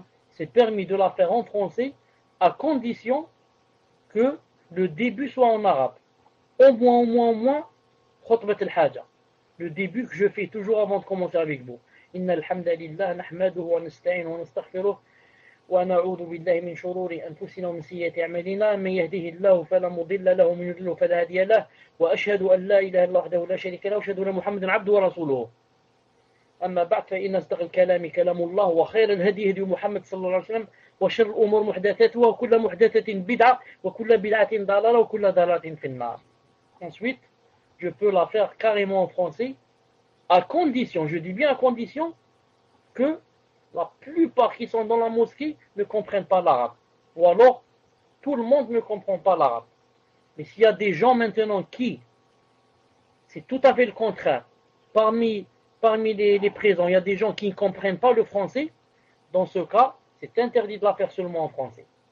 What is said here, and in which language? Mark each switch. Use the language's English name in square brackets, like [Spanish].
[French] C'est permis de la faire en français à condition que le début soit en arabe. Au moins, khutbat al-haja. Le début que je fais toujours avant de commencer avec vous. [Arabic] Inna alhamdulillah, nahmaduhu wa nasta'inuhu wa nastaghfiruh. ونعوذ بالله من شرور أنفسنا ومن سيئات أعمالنا من يهده الله فلا مضل له ومن يضلل فلا هادي له وأشهد أن لا إله إلا الله وحده لا شريك له وأشهد أن محمدا عبده ورسوله أما بعد فإن أصدق الكلام كلام الله وخير الهدي هدي محمد صلى الله عليه وسلم وشر الأمور محدثاتها وكل محدثة بدعة وكل بدعة ضلالة وكل ضلالة في النار. [French] Ensuite, je peux la faire carrément en français à condition, je dis bien à condition que la plupart qui sont dans la mosquée ne comprennent pas l'arabe. Ou alors, tout le monde ne comprend pas l'arabe. Mais s'il y a des gens maintenant qui, c'est tout à fait le contraire, parmi les présents, il y a des gens qui ne comprennent pas le français, dans ce cas, c'est interdit de la faire seulement en français.